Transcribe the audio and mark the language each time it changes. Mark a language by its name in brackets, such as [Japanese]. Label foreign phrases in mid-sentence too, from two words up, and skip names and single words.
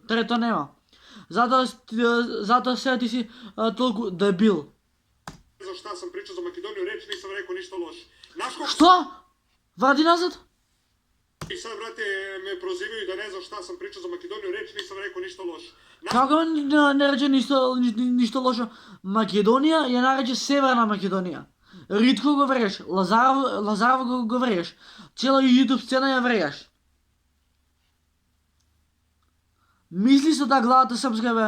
[Macedonian] Трето нема. Затоа сега ти си толку дебил. [Serbian] Ne znam šta sam pričao za Makedoniju, reč nisam rekao ništa loše. Znaš koliko... [Macedonian] Што? Вради назад? [Serbian] I sad, brate, me prozivaju da ne znam šta sam pričao za Makedoniju, reč nisam rekao ništa loše. [Macedonian] Како не рече ништо лошо? Македонија ја нарече Северна Македонија. Ритко го врееш, Лазаров го врееш. Цела YouTube сцена ја врееш. Мисли со главата српска, бе.